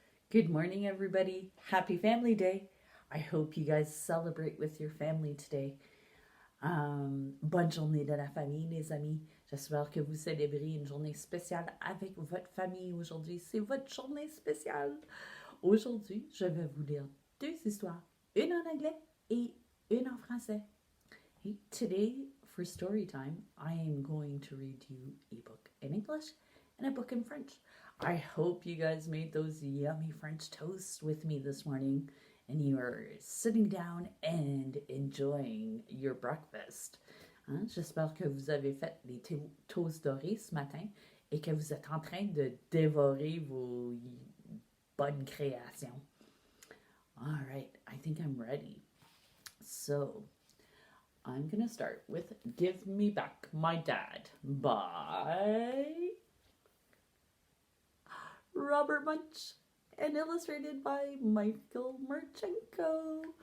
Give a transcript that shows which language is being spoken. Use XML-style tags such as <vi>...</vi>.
<en>Good morning, everybody. Happy Family Day. I hope you guys celebrate with your family today.</en> <fr>Bonne journée de la famille, les amis. J'espère que vous célébrez une journée spéciale avec votre famille aujourd'hui. C'est votre journée spéciale. Aujourd'hui, je vais vous lire deux histoires, une en anglais et une en français.</fr> <en>Hey, today, for story time, I am going to read you a book in English and a book in French. I hope you guys made those yummy French toasts with me this morning and you are sitting down and enjoying your breakfast.</en> <fr>J'espère que vous avez fait les toasts dorées ce matin et que vous êtes en train de dévorer vos bonnes créations.</fr> <en>All right, I think I'm ready. So, I'm going to start with Give Me Back My Dad by Robert Munch and illustrated by Michael Marchenko.</en>